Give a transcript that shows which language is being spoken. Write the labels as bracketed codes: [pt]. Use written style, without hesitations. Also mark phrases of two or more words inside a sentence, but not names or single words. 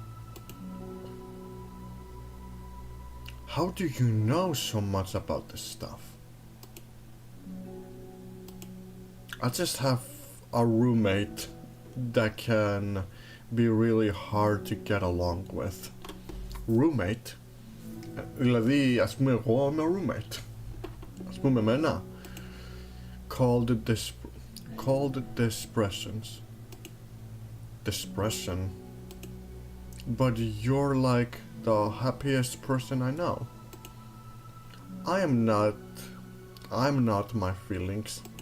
[en] How do you know so much about this stuff? I just have a roommate that can be really hard to get along with. Roommate? [el] Δηλαδή, ας πούμε, εγώ είμαι roommate. Ας πούμε εμένα. [en] Called dispression. But you're like the happiest person I know. I'm not my feelings.